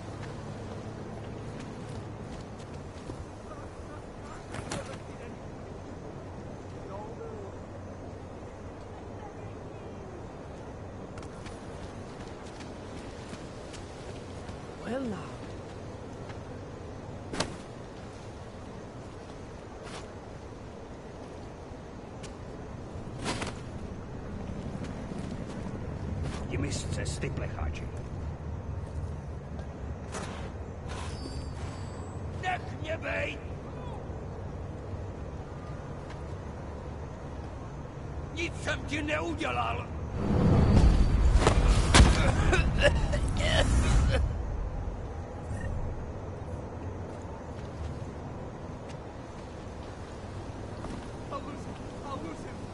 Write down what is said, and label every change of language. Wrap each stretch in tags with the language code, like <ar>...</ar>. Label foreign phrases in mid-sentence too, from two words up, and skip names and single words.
<en>Well now. You missed ze styple, Haji.</en> <cs>Nech mě bejt! Nic jsem ti neudělal!</cs> <en>I'll lose him.</en>